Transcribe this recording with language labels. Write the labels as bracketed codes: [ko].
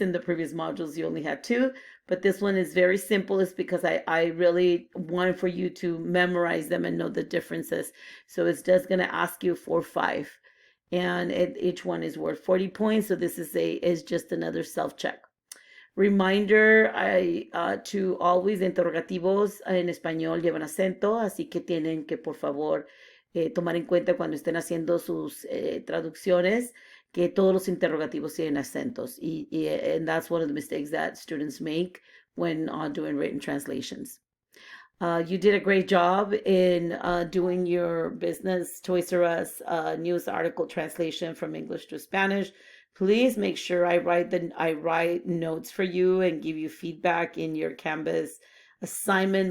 [en] In the previous modules, you only had 2. But this one is very simple. It's because I really want for you to memorize them and know the differences. So it's just going to ask you for 5. And each one is worth 40 points. So this is just another self-check. Reminder, to always, [es] interrogativos en español llevan acento, así que tienen que, por favor, tomar en cuenta cuando estén haciendo sus traducciones, que todos los interrogativos tienen acentos. [en] And that's one of the mistakes that students make when doing written translations. You did a great job in doing your business Toys R Us news article translation from English to Spanish. Please make sure I write notes for you and give you feedback in your Canvas assignment.